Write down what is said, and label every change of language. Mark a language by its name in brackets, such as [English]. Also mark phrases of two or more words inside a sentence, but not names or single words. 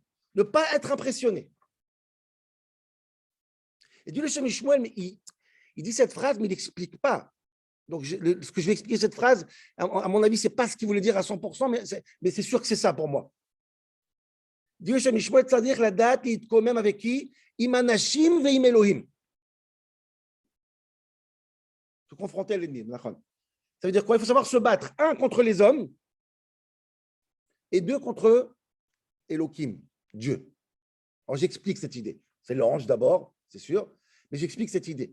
[French] Ne pas être impressionné. Et dit le Shem Mishmuel, mais il dit cette phrase, mais il n'explique pas. Donc, ce que je vais expliquer cette phrase, à mon avis, ce n'est pas ce qu'il voulait dire à 100%, mais c'est sûr que c'est ça pour moi. Dit le Shem Mishmuel, c'est-à-dire la date, quand même avec qui? [Hebrew] עם אנשים ועם אלהים. [French] Se confronter à l'ennemi. Ça veut dire quoi? Il faut savoir se battre, un, contre les hommes, et deux, contre Elohim, Dieu. Alors, j'explique cette idée. C'est l'ange d'abord, c'est sûr, mais j'explique cette idée.